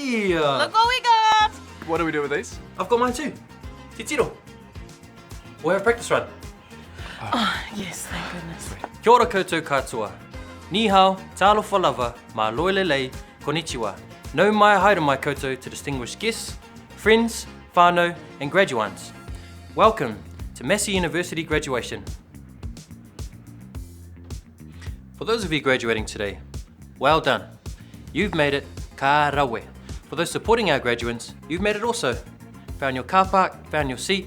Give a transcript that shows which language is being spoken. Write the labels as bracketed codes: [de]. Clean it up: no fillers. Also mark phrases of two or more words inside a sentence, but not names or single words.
[en] Regalia! Look what we got! What do we do with these? I've got mine too. Titiro. We'll have a practice run. Oh, yes, thank goodness. [mi] Kia ora koutou katoa. [zh] Ni hao, [sm] talofa lava, [to] ma loelelei, [sm] konnichiwa. [mi] No mai haere mai koutou [en] to distinguished guests, friends, whānau, and graduands. Welcome to Massey University graduation. For those of you graduating today, well done. You've made it [mi] ka rawe. [en] For those supporting our graduates, you've made it also. Found your car park, found your seat.